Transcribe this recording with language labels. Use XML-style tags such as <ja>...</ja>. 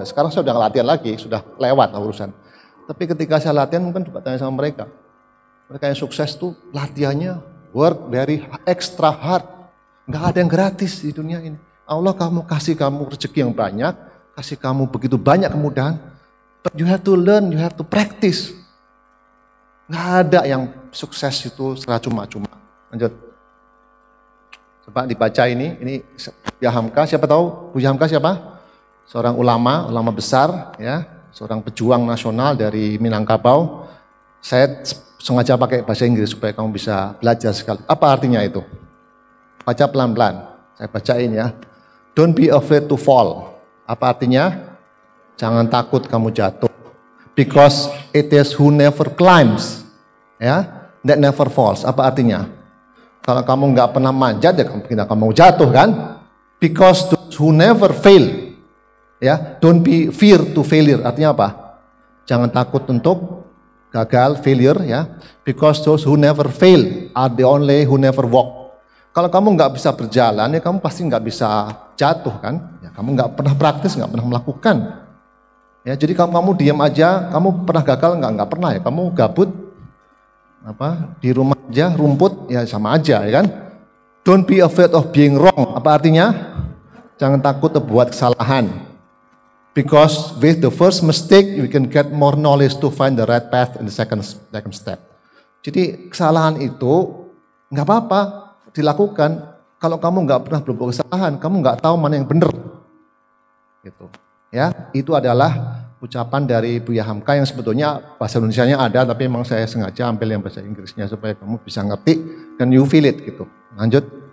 <id>Sekarang saya udah latihan lagi, sudah lewat urusan. Tapi ketika saya latihan mungkin juga tanya sama mereka. Mereka yang sukses tuh latihannya</id> <en>work very extra hard.</en> <id>Nggak ada yang gratis di dunia ini. Allah kasih kamu rezeki yang banyak, kasih kamu begitu banyak kemudahan.</id> <en>But you have to learn, you have to practice.</en> <id>Nggak ada yang sukses itu secara cuma-cuma. Lanjut. Coba dibaca ini Buya Hamka. Siapa tahu Buya Hamka siapa? Seorang ulama besar, ya, seorang pejuang nasional dari Minangkabau. Saya sengaja pakai bahasa Inggris supaya kamu bisa belajar sekali. Apa artinya itu? Baca pelan-pelan. Saya bacain ya.</id> <en>Don't be afraid to fall.</en> <id>Apa artinya? Jangan takut kamu jatuh.</id> <en>Because it is who never climbs, ya, that never falls.</en> <id>Apa artinya? Kalau kamu nggak pernah manjat, ya kamu jatuh kan?</id> <en>Because those who never fail, ya, don't be fear to failure.</en> <id>Artinya apa? Jangan takut untuk gagal,</id> <en>failure, ya. Because those who never fail are the only who never walk.</en> <id>Kalau kamu nggak bisa berjalan, ya kamu pasti nggak bisa jatuh kan? Ya, kamu nggak pernah praktis, nggak pernah melakukan. Ya, jadi kamu diam aja, kamu pernah gagal nggak pernah ya? Kamu gabut, di rumah aja, rumput, ya sama aja ya kan?</id> <en>Don't be afraid of being wrong.</en> <id>Apa artinya? Jangan takut berbuat kesalahan.</id> <en>Because with the first mistake, you can get more knowledge to find the right path in the second step.</en> <id>Jadi kesalahan itu nggak apa-apa dilakukan. Kalau kamu nggak pernah berbuat kesalahan, kamu nggak tahu mana yang benar. Gitu. Ya, itu adalah ucapan dari Buya Hamka yang sebetulnya bahasa Indonesianya ada, tapi memang saya sengaja ambil yang bahasa Inggrisnya supaya kamu bisa ngerti dan</id> <en>you feel it</en> <id>gitu. Lanjut.</id>